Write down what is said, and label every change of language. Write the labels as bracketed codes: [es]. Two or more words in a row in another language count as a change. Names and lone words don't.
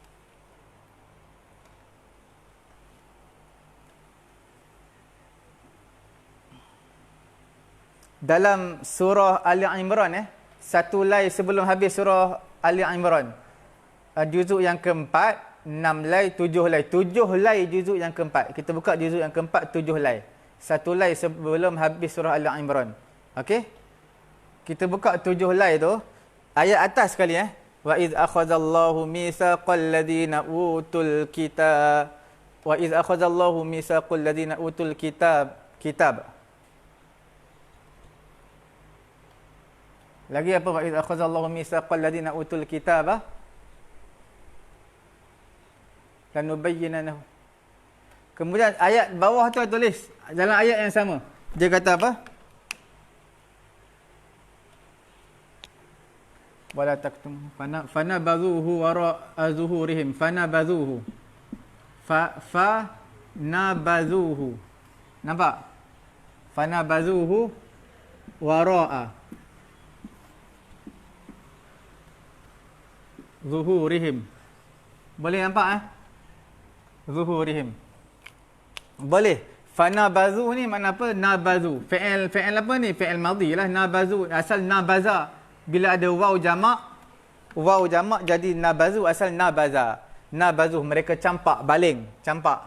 [ms] Dalam surah Ali Imran satu lay sebelum habis surah Ali Imran. Juzuk yang keempat, 6 lay, 7 lay. 7 lay juzuk yang keempat. Kita buka juzuk yang keempat, 7 lay. Satu lay sebelum habis surah Ali Imran. Okey? Kita buka 7 lay tu. Ayat atas sekali [ar] وإذ أخذ الله ميثاق الذين أوتوا الكتاب. وإذ أخذ الله ميثاق الذين أوتوا الكتاب. [ms] Lagi apa? [ar] وإذ أخذ الله ميثاق الذين أوتوا الكتاب. لتبيننه. [ms] Kemudian ayat bawah tu tulis dalam ayat yang sama. Dia kata apa? [ar] ولا تكتم فنبذوه وراء ظهورهم فنبذوه نبذوه. [ms] Nampak? [ar] فنبذوه وراء ظهورهم. [ms] Boleh nampak zuhurihim. Boleh. Fanabazu ni makna apa? Nabazu. Fi'il apa ni? [ar] فعل ماضي [ms] lah. Nabazu. Asal nabaza. Bila ada waw jamak jadi nabazu. Asal nabaza. Nabazu. Mereka campak, baling. Campak.